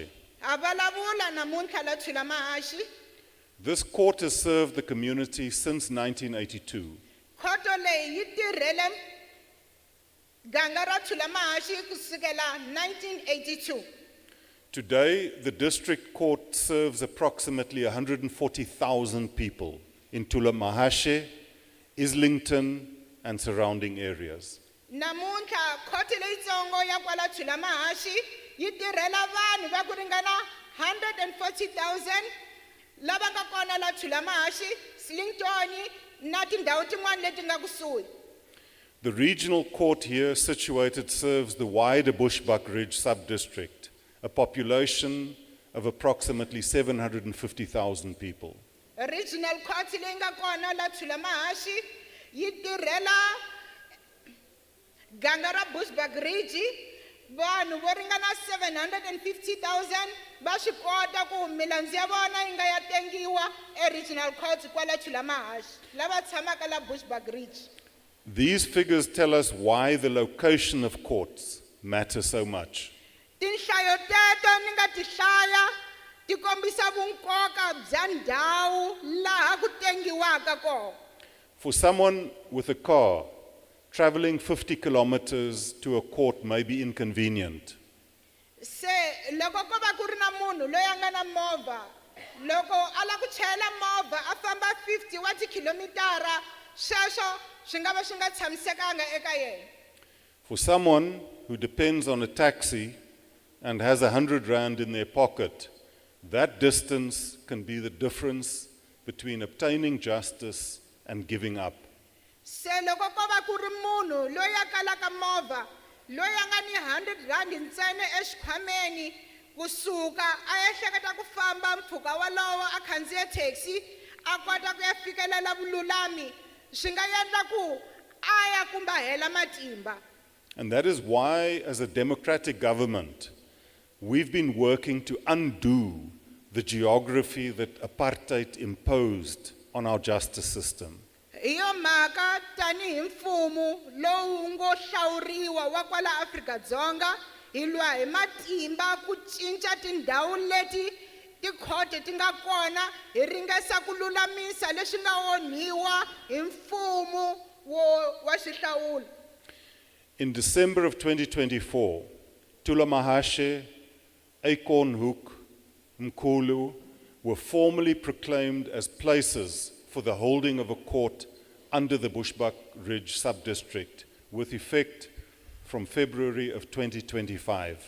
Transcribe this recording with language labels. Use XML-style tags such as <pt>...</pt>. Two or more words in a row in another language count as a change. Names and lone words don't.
<ts>Ha vulavula namuntlha la Thulamahashe.</ts> <en>This court has served the community since 1982.</en> <ts>Khoto leyi yi tirhele ganga ra Thulamahashe kusukela 1982.</ts> <en>Today, the district court serves approximately 140,000 people in Thulamahashe, Islington, and surrounding areas.</en> <ts>Namuntlha khoto leyitsongo ya kwala Thulamahashe yi tirhela vanhu va ku ringana 140,000 lava nga kona la Thulamahashe, Islington na tindhawu tin'wana leti nga kusuhi.</ts> <en>The regional court here situated serves the wider Bushbuck Ridge sub-district, a population of approximately 750,000 people. Regional court</en> <ts>leyi nga kona la Thulamahashe yi tirhela ganga ra Bushbuck Ridge, vanhu vo ringana 750,000 va swi kota ku milandzu ya vona yi nga ya tengiwa</ts> <en>regional court</en> <ts>kwala Thulamahashe lava tshamaka la Bushbuck Ridge.</ts> <en>These figures tell us why the location of courts matter so much.</en> <ts>Tinhlayo teto ni nga ti hlaya ti kombisa vunkoka bya ndhawu laha ku tengiwaka kona.</ts> <en>For someone with a car, traveling 50 kilometers to a court may be inconvenient.</en> <ts>Se loko ko va ku ri na munhu loyi a nga na movha, loko a la ku chayela movha a famba 50 wa tikhilomitara, sweswo swi nga va swi nga tshamisekanga eka yena.</ts> <en>For someone who depends on a taxi and has 100 rand in their pocket, that distance can be the difference between obtaining justice and giving up.</en> <ts>Se loko ko va ku ri munhu loyi a kalaka movha, loyi a nga ni 100 rand ntsena exikhwameni kusuka a ya hleketa ku famba mpfhuka walowo a khandziya taxi a kota ku ya fikelela vululami, swi nga endla ku a ya kumba hela matimba.</ts> <en>And that is why, as a democratic government, we've been working to undo the geography that apartheid imposed on our justice system.</en> <ts>Hi yo mhaka tanihi mfumo lowu ngo hlawuriwa wa kwala Afrika-Dzonga hi lwa hi matimba ku cinca tindhawu leti tikhoto ti nga kona hi ringesa ku lulamisa leswi nga onhiwa hi mfumo wa xihlawulo.</ts> <en>In December of 2024, Thulamahashe, Acornhoek, Mkhulu were formally proclaimed as places for the holding of a court under the Bushbuck Ridge sub-district with effect from February of 2025.</en>